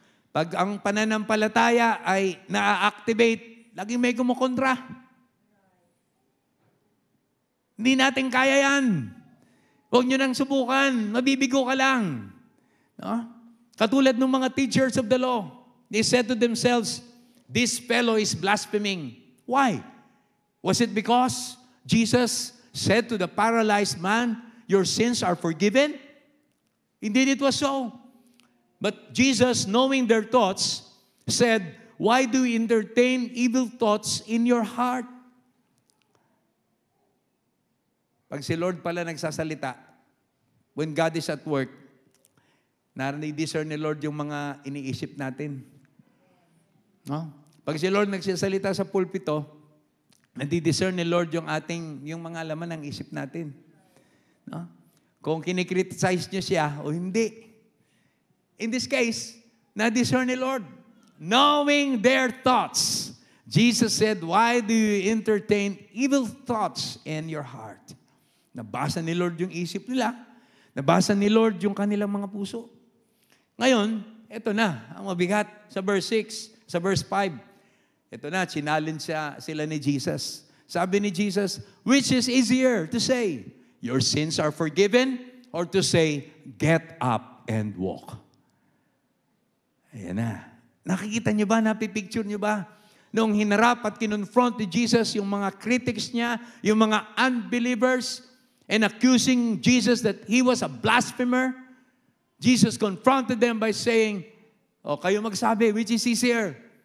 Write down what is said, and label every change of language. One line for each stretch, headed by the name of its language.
Filipino: Pag ang pananampalataya ay na-activate, laging may kumukontra. Hindi natin kaya yan. Huwag nyo nang subukan. Mabibigo ka lang. No? Katulad ng mga
English: teachers of the law. They said to themselves, this fellow is blaspheming. Why? Was it because Jesus said to the paralyzed man, your sins are forgiven? Indeed, it was so. But Jesus, knowing their thoughts, said, why do you entertain evil thoughts in your heart?
Filipino: Pag si Lord pala nagsasalita,
English: when God is at work,
Filipino: nare-discern ni Lord yung mga iniisip natin. No? Pag si Lord nagsasalita sa pulpito, nadi-discern ni Lord yung mga laman ng isip natin. No? Kung kinikriticize niyo siya o hindi.
English: In this case,
Filipino: na-discern ni Lord.
English: Knowing their thoughts, Jesus said, why do you entertain evil thoughts in your heart?
Filipino: Nabasa ni Lord yung isip nila. Nabasa ni Lord yung kanilang mga puso. Ngayon, ito na, ang mabigat sa verse 6, sa verse 5. Ito na, challenge sila ni Jesus. Sabi ni Jesus,
English: which is easier to say, your sins are forgiven, or to say, get up and walk?
Filipino: Ayan na. Nakikita niyo ba, napipicture niyo ba? Noong hinarap at kinonfront ni Jesus yung mga critics niya, yung mga unbelievers,
English: and accusing Jesus that he was a blasphemer, Jesus confronted them by saying,
Filipino: o kayo magsabi,
English: which is easier?